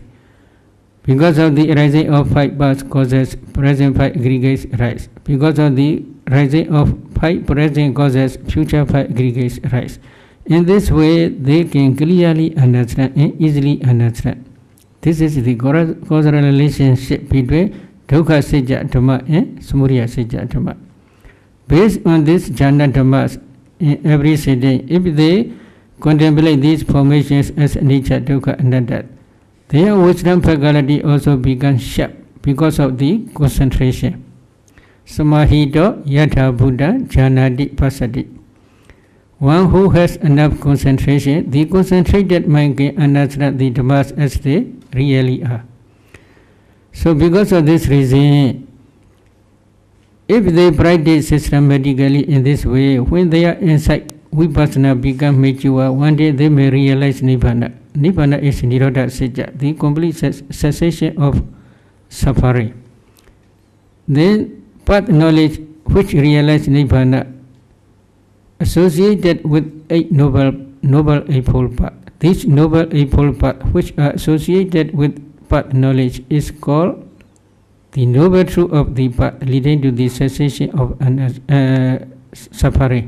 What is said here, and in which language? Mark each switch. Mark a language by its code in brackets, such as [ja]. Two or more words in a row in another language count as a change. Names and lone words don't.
[en] Because of the rising of 5 past causes, present 5 aggregates rise. Because of the rising of 5 present causes, future 5 aggregates rise. In this way, they can clearly understand and easily understand. This is the causal relationship between [pi] dukkha sajja dhamma [en] and [pi] samudaya sajja dhamma. [en] Based on this [pi] jhana dhammas [en] in every sitting, if they contemplate these formations as nature, [pi] dukkha, anatta, [en] their wisdom faculty also becomes sharp because of the concentration. [pi] Samahito yatha buddha jhanati pasati. [en] One who has enough concentration, the concentrated mind can understand the dhammas as they really are. So because of this reason, if they practice systematically in this way, when they are inside vipassana become mature, one day they may realize nibbana. Nibbana is [pi] nirodha sajja, [en] the complete cessation of suffering. Then path knowledge which realize nibbana associated with 8 noble eightfold path. This noble eightfold path which are associated with path knowledge is called the noble truth of the path leading to the cessation of suffering.